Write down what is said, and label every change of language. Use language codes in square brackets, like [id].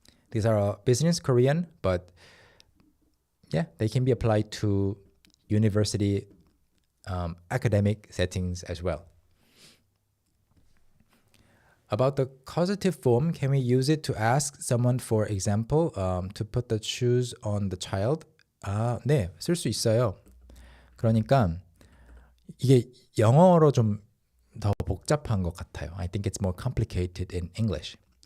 [en] These are business Korean, but yeah, they can be applied to university academic settings as well. About the causative form, can we use it to ask someone, for example, to put the shoes on the child? [ko] 네, 쓸 수 있어요. 그러니까 이게 영어로 좀 더 복잡한 것 같아요. [en] I think it's more complicated in English.